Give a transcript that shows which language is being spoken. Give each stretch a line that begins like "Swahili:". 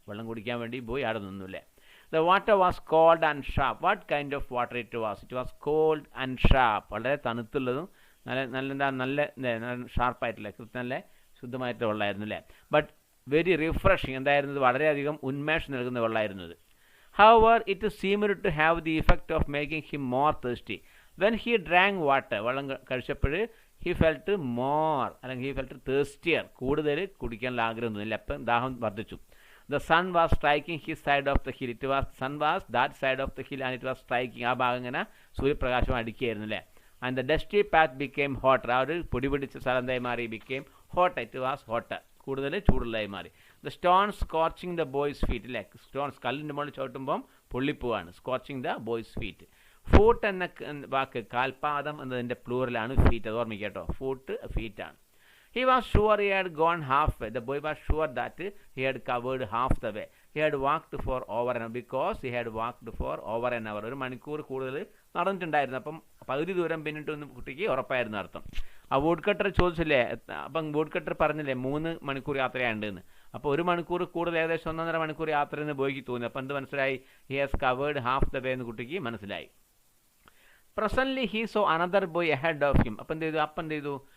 Malayalam: വെള്ളം കുടിക്കാൻ വേണ്ടി ബോയ് അവിടെ നിന്നു അല്ലേ.
English: The water was cold and sharp. What kind of water it was? It was cold and sharp.
Malayalam: വളരെ തണുത്തുള്ളതും നല്ല ഷാർപ്പായിട്ടില്ല, നല്ല ശുദ്ധമായിട്ടുള്ള വെള്ളമായിരുന്നു അല്ലേ.
English: but very refreshing,
Malayalam: എന്തായിരുന്നത്, വളരെയധികം ഉന്മേഷം നൽകുന്ന വെള്ളമായിരുന്നത്.
English: However, it seemed to have the effect of making him more thirsty. When he drank water,
Malayalam: വെള്ളം കഴിച്ചപ്പോൾ
English: he felt more,
Malayalam: അല്ലെങ്കിൽ
English: he felt thirstier,
Malayalam: കൂടുതൽ കുടിക്കാനുള്ള ആഗ്രഹം തോന്നില്ല, അപ്പം ദാഹം വർദ്ധിച്ചു.
English: The sun was striking his side of the hill. Sun was that side of the hill and it was striking.
Malayalam: ആ ഭാഗം ഇങ്ങനെ സൂര്യപ്രകാശം അടിക്കുകയായിരുന്നു അല്ലേ.
English: And the dusty path became hotter.
Malayalam: ആ ഒരു പൊടി പിടിച്ച സ്ഥലം എന്തായി മാറി?
English: became hotter. It was hotter.
Malayalam: കൂടുതൽ ചൂടുള്ളതായി മാറി.
English: the stone scorching the boy's feet
Malayalam: അല്ലേ. സ്റ്റോൺസ് കല്ലിൻ്റെ മുകളിൽ ചോട്ടുമ്പം പൊള്ളിപ്പോവാണ്.
English: Scorching the boy's feet.
Malayalam: Foot എന്ന വാക്ക് കാൽപാദം എന്നതിൻ്റെ പ്ലൂറലാണ് ഫീറ്റ്. അത് ഓർമ്മിക്കുക കേട്ടോ. Foot ഫീറ്റാണ്.
English: He was sure he had gone halfway. The boy was sure that he had covered half the way. He had walked for over an hour because he had walked for over an hour.
Malayalam: ഒരു മണിക്കൂർ കൂടുതൽ നടന്നിട്ടുണ്ടായിരുന്നു. അപ്പം പകുതി ദൂരം പിന്നിട്ട് കുട്ടിക്ക് ഉറപ്പായിരുന്നു അർത്ഥം. ആ വുഡ് കട്ടർ ചോദിച്ചില്ലേ, അപ്പം വുഡ് കട്ടർ പറഞ്ഞില്ലേ 3 മണിക്കൂർ യാത്രയുണ്ടെന്ന്. അപ്പോൾ 1 മണിക്കൂർ കൂടുതൽ, ഏകദേശം 1.5 മണിക്കൂർ യാത്ര എന്ന് ബോയ്ക്ക് തോന്നി. അപ്പം എന്ത് മനസ്സിലായി?
English: he has covered half the way
Malayalam: എന്ന് കുട്ടിക്ക് മനസ്സിലായി.
English: Presently he saw another boy ahead of him.
Malayalam: അപ്പം എന്ത് ചെയ്തു?